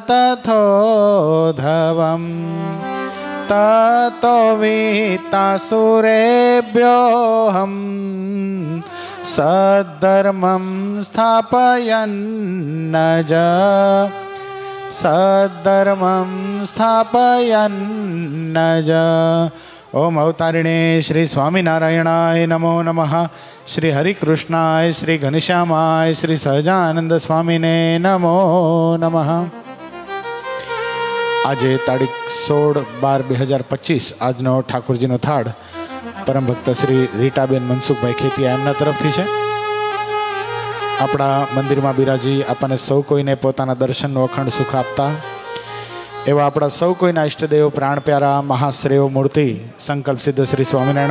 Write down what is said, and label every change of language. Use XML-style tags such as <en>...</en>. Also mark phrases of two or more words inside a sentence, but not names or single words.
<sa>तथोधवम् ततो वीतासुरेभ्योऽहं सद्धर्मं स्थापयन्नज सद्धर्मं स्थापयन्नज। ओम अवतारिणे श्री स्वामीनारायणाय नमो नमः। श्री हरिकृष्णाय श्री घनश्यामाय श्री सहजानंद स्वामीने नमो नमः।</sa> <gu>આજે તારીખ 16/12/2025 આજનો ઠાકોરજીનો થાળ પરમ ભક્ત શ્રી રીટાબેન મનસુખભાઈ ખેતિયા એમના તરફથી છે. આપણા મંદિરમાં બિરાજી આપણને સૌ કોઈને પોતાના દર્શનનો અખંડ સુખ આપતા એવા આપણા સૌ કોઈના ઈષ્ટદેવ પ્રાણ પ્યારા મહાશ્રેય મૂર્તિ સંકલ્પ સિદ્ધ શ્રી સ્વામિનારાયણ</gu>